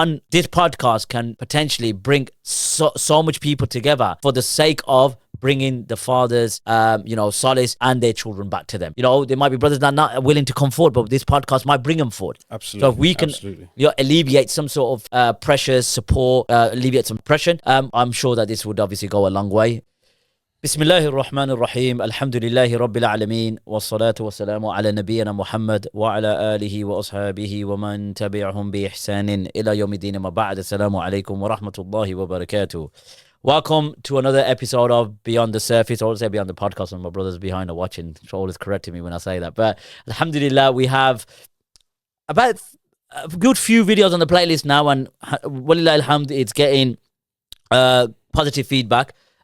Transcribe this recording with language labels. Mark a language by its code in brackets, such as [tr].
[en] This podcast can potentially bring so much people together for the sake of bringing the fathers, solace and their children back to them. There might be brothers that are not willing to come forward, but this podcast might bring them forward. Absolutely. So if we can alleviate some sort of pressures, support, alleviate some pressure, I'm sure that this would obviously go a long way. [ar] بسم الله الرحمن الرحيم الحمد لله رب العالمين والصلاة والسلام على نبينا محمد وعلى آله وأصحابه ومن تبعهم بإحسان إلى يوم الدين ما بعد السلام عليكم ورحمة الله وبركاته. [en] Welcome to another episode of Beyond the Surface. I always say Beyond the Podcast, and my brothers behind are watching. They're always correcting me when I say that. But alhamdulillah, we have about a good few videos on the playlist now, and [ar] walillah alhamd, [en] it's getting positive feedback.